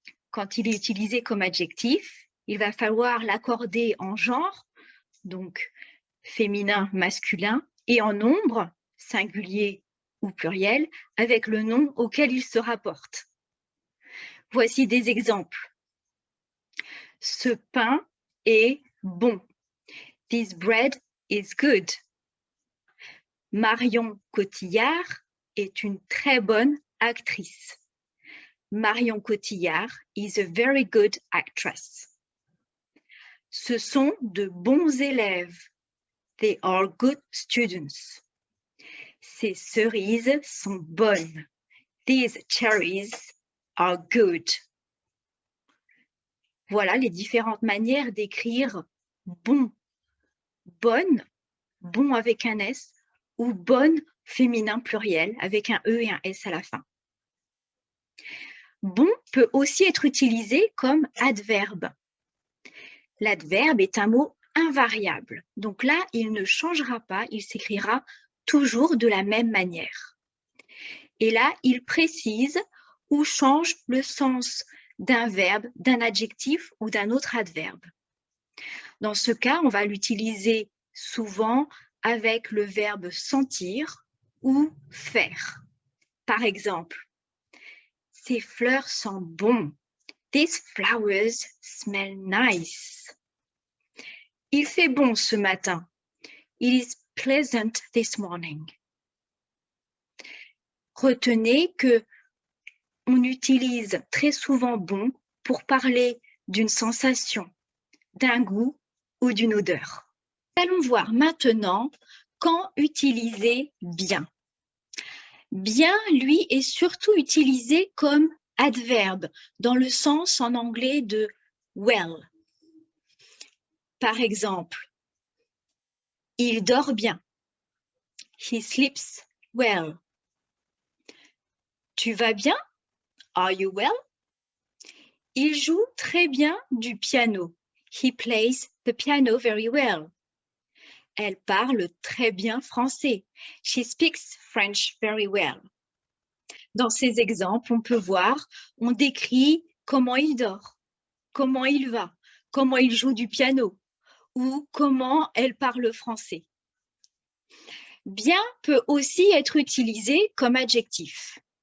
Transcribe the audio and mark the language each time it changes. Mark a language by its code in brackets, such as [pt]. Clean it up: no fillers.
[fr] Quand il est utilisé comme adjectif, il va falloir l'accorder en genre, donc féminin, masculin, et en nombre, singulier ou pluriel, avec le nom auquel il se rapporte. Voici des exemples. Ce pain est bon. [en] This bread is good. [fr] Marion Cotillard est une très bonne actrice. [en] Marion Cotillard is a very good actress. [fr] Ce sont de bons élèves. [en] They are good students. [fr] Ces cerises sont bonnes. [en] These cherries are good. [fr] Voilà les différentes manières d'écrire bon, bonne, bon avec un S, ou bonne féminin pluriel avec un E et un S à la fin. Bon peut aussi être utilisé comme adverbe. L'adverbe est un mot invariable. Donc là, il ne changera pas, il s'écrira toujours de la même manière. Et là, il précise ou change le sens d'un verbe, d'un adjectif ou d'un autre adverbe. Dans ce cas, on va l'utiliser souvent avec le verbe sentir ou faire. Par exemple, ces fleurs sentent bon. [en] These flowers smell nice. [fr] Il fait bon ce matin. [en] It is pleasant this morning. [fr] Retenez que on utilise très souvent bon pour parler d'une sensation, d'un goût ou d'une odeur. Allons voir maintenant quand utiliser bien. Bien, lui, est surtout utilisé comme adverbe, dans le sens en anglais de well. Par exemple, il dort bien. [en] He sleeps well. [fr] Tu vas bien? [en] Are you well? [fr] Il joue très bien du piano. [en] He plays the piano very well. [fr] Elle parle très bien français. [en] She speaks French very well. [fr] Dans ces exemples, on peut voir, on décrit comment il dort, comment il va, comment il joue du piano ou comment elle parle français. Bien peut aussi être utilisé comme adjectif.